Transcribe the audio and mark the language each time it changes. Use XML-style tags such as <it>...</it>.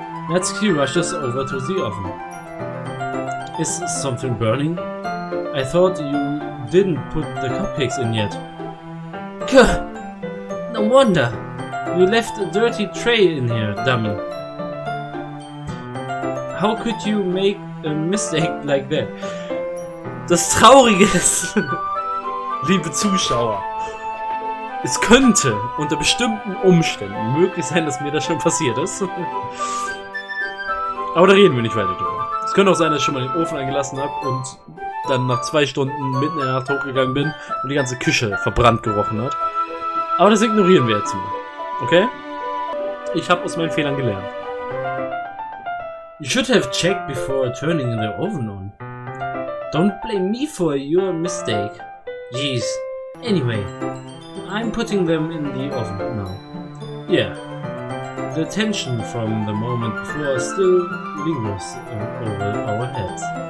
<en>Natsuki rushes over to the oven. Is something burning? I thought you didn't put the cupcakes in yet. Gah! No wonder! You left a dirty tray in here, dummy. How could you make a mistake like that?</en> <de>Das Traurige ist, liebe Zuschauer, es könnte unter bestimmten Umständen möglich sein, dass mir das schon passiert ist. Aber da reden wir nicht weiter drüber. Es könnte auch sein, dass ich schon mal den Ofen eingelassen habe und dann nach 2 Stunden mitten in der Nacht hochgegangen bin und die ganze Küche verbrannt gerochen hat. Aber das ignorieren wir jetzt mal. Okay? Ich habe aus meinen Fehlern gelernt.</de> <en>You should have checked before turning the oven on. Don't blame me for your mistake. Jeez. Anyway, I'm putting them in the oven now. Yeah. The tension from the moment before still lingers over our heads.</en>